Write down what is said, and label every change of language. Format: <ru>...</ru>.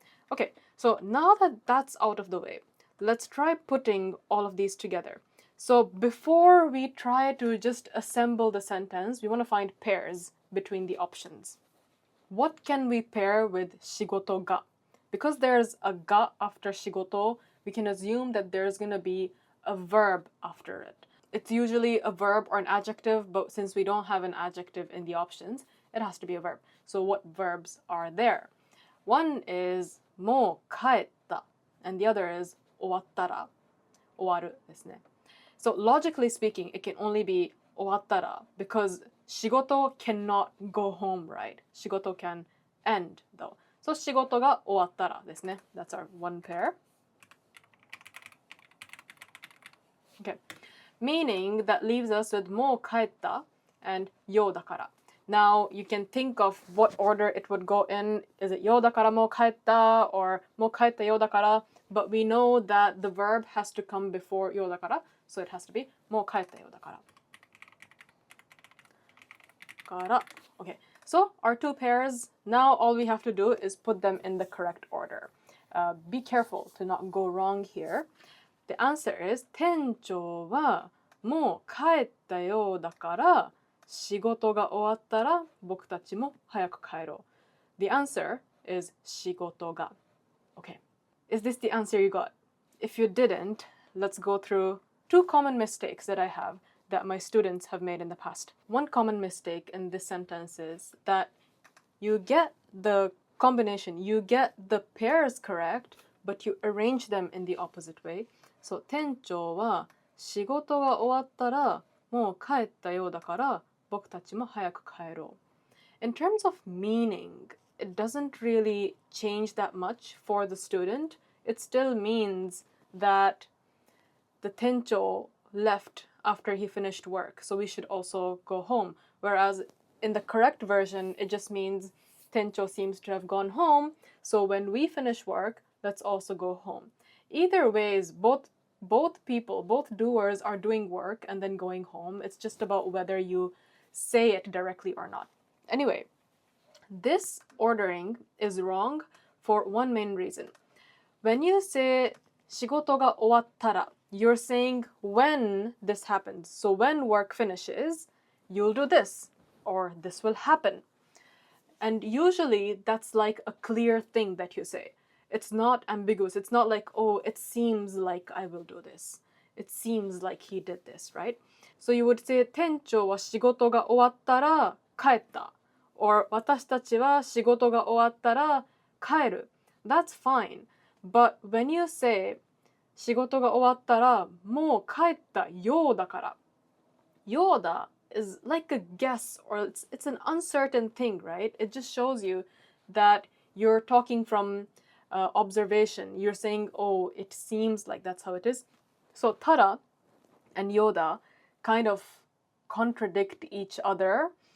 <en>Okay, so now that that's out of the way, let's try putting all of these together. So before we try to just assemble the sentence, we want to find pairs between the options. What can we pair with 仕事が? Because there's a ga after 仕事, we can assume that there's going to be a verb after it. It's usually a verb or an adjective, but since we don't have an adjective in the options, it has to be a verb. So what verbs are there? One is もう帰った, and the other is 終わったら,</en> <ja>終わるですね.</ja> <en>So logically speaking, it can only be 終わったら because 仕事 cannot go home, right? 仕事 can end though.</en> <ja>So 仕事が終わったらですね.</ja> <en>That's our one pair. Okay. Meaning that leaves us with もう帰った and ようだから. Now you can think of what order it would go in. Is it</en> <ja>ようだからもう帰った</ja> <en>or</en> <ja>もう帰ったようだから?</ja> <en>But we know that the verb has to come before ようだから. So it has to be</en> <ja>もう帰ったようだから.</ja> <en>Okay, so our two pairs, now all we have to do is put them in the correct order. Be careful to not go wrong here. The answer is</en> <ja>店長はもう帰ったようだから仕事が終わったら僕たちも早く帰ろう.</ja> <en>The answer is 仕事が. Okay, is this the answer you got? If you didn't, let's go through two common mistakes that I have that my students have made in the past. One common mistake in this sentence is that you get the combination, you get the pairs correct, but you arrange them in the opposite way. So</en> <ja>店長は仕事が終わったらもう帰ったようだから僕たちも早く帰ろう.</ja> <en>In terms of meaning, it doesn't really change that much for the student. It still means that the 店長 left after he finished work, so we should also go home. Whereas in the correct version, it just means 店長 seems to have gone home, so when we finish work, let's also go home. Either ways, both people, both doers are doing work and then going home. It's just about whether you say it directly or not. Anyway, this ordering is wrong for one main reason. When you say 仕事が終わったら, you're saying when this happens. So when work finishes, you'll do this, or this will happen. And usually that's like a clear thing that you say. It's not ambiguous. It's not like, oh, it seems like I will do this. It seems like he did this, right? So you would say</en> <ja>店長は仕事が終わったら帰った.</ja> <en>Or</en> <ja>私たちは仕事が終わったら帰る.</ja> <en>That's fine. But when you say</en> <ja>仕事が終わったらもう帰ったようだから.</ja> <en>ようだ is like a guess, or it's an uncertain thing, right? It just shows you that you're talking from observation. You're saying, oh, it seems like that's how it is. So たら and ようだ kind of contradict each other.</en>